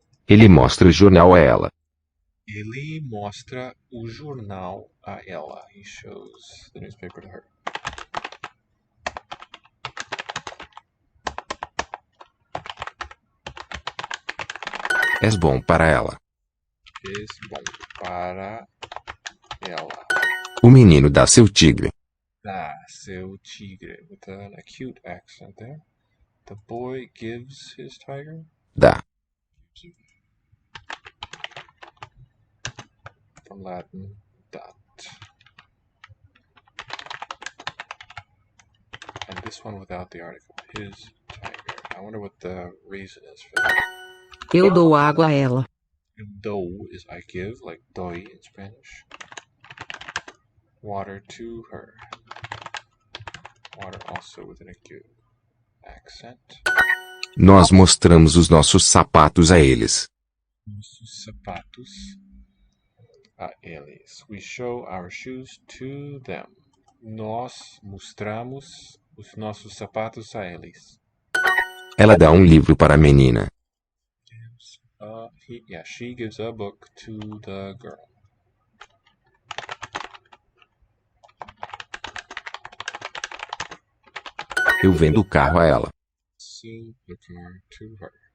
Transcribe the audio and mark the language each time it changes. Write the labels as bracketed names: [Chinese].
[Portuguese] Ele mostra o jornal a ela. Ele mostra o jornal a ela. [English] He shows the newspaper to her. [Portuguese] És bom para ela. És bom para ela. O menino dá seu tigre. Dá seu tigre. [English] With an acute accent there. The boy gives his tiger. [Portuguese] Dá. [English] From Latin, dat. And this one without the article. His I wonder what the reason is for that. [Portuguese] Eu dou água a ela. [English] Do is I give, like doy in Spanish. Water to her. Water also with an acute accent. [Portuguese] Nós mostramos os nossos sapatos a eles. Nossos sapatos a eles. [English] We show our shoes to them. [Portuguese] Nós mostramos os nossos sapatos a eles. Ela dá livro para a menina. [English] She gives a book to the girl. [Portuguese] Eu vendo o carro a ela. [English] Sell the car to her.